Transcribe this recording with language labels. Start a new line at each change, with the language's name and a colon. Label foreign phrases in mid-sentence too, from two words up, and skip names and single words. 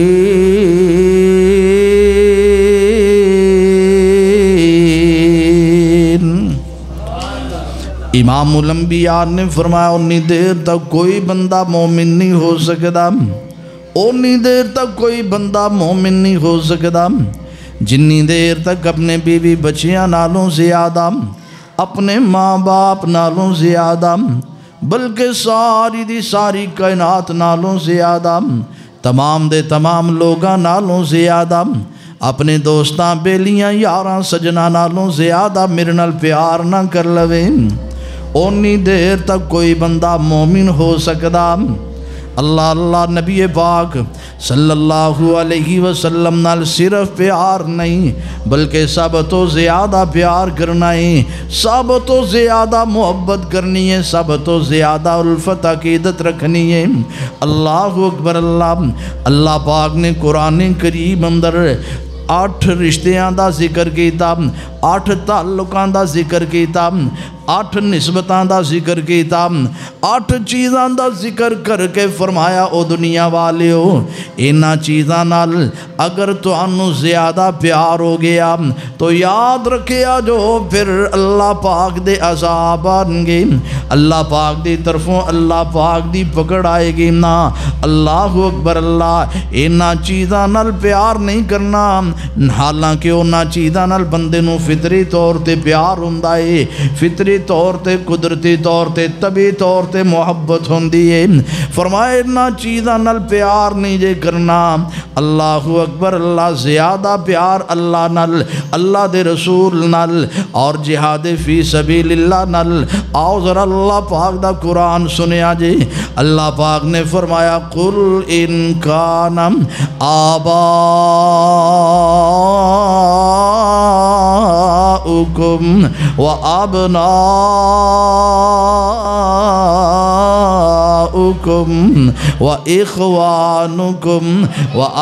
Urdu: امام الانبیاء نے فرمایا اتنی دیر تک کوئی بندہ مومن نہیں ہو سکتا، اتنی دیر تک کوئی
Punjabi: بندہ مومن نہیں ہو سکتا جنی دیر تک اپنے بیوی بچیاں نالوں زیادہ، اپنے ماں باپ نالوں زیادہ، بلکہ ساری دی ساری کائنات نالوں زیادہ، تمام دے تمام لوگاں نالوں زیادہ، اپنے دوستاں بیلیاں یاراں سجنا نالوں زیادہ میرے نال پیار نہ کر لوے، اونی دیر تک کوئی بندہ مومن ہو سکدا۔ اللہ اللہ نبی پاک
Arabic: صلی اللہ علیہ وسلم
Punjabi: نال صرف پیار نہیں بلکہ سب تو زیادہ پیار کرنا ہے، سب تو زیادہ محبت کرنی ہے، سب تو زیادہ الفت عقیدت رکھنی ہے۔
Arabic: اللہ اکبر اللہ۔
Punjabi: اللہ پاک نے قرآن کریم اندر 8 رشتیاں دا ذکر کیتا، 8 تعلقاں دا ذکر کیتا، 8 نسبتاں دا ذکر کیتا، 8 چیزاں دا ذکر کر کے فرمایا او دنیا والیو انہاں چیزاں نال اگر تانوں زیادہ پیار ہو گیا تو یاد رکھیا جو پھر اللہ پاک دے عذاب آن گے، اللہ پاک دی طرفوں اللہ پاک دی پکڑ آئے گی نا۔
Arabic: اللہ اکبر اللہ۔
Punjabi: انہاں چیزاں نال پیار نہیں کرنا، حالانکہ انہاں چیزاں نال بندے نوں فطری طور تے پیار ہوندا ہے، فطری طور تے قدرتی طور تے طبعی طور تے محبت ہوندی ہے۔ فرمائے انہاں چیزاں نال پیار نہیں جے کرنا۔
Arabic: اللہ اکبر اللہ۔
Punjabi: زیادہ پیار اللہ نال، اللہ دے رسول نال اور جہاد
Arabic: فی سبیل اللہ
Punjabi: نال۔ آؤ ذرا اللہ پاک دا قرآن سنیا جی۔ اللہ پاک نے فرمایا
Arabic: قل ان کان آباؤکم و ابناؤکم و اخوانکم و